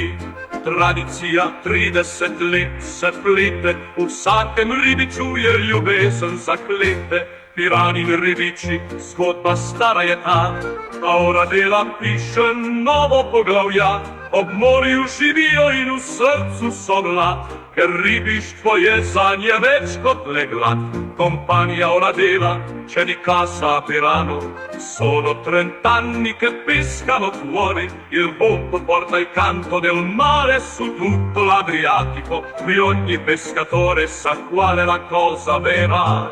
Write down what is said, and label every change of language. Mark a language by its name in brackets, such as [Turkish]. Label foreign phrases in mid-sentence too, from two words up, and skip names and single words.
[Slovenian] Tradicija 30 let se plete, v vsakem ribiču je ljubezen zaklete. Pirani in ribiči, zgodba stara je ta, a ona dela piše novo poglavja. Ob morju živijo in v srcu so glad, ker ribištvo je zanje več kot le glad. [Italian] Compagnia ora dela, c'è di casa a Pirano, sono 30 anni che pescano fuori, il boto porta il canto del mare su tutto l'Adriatico, qui ogni pescatore sa qual è la cosa vera.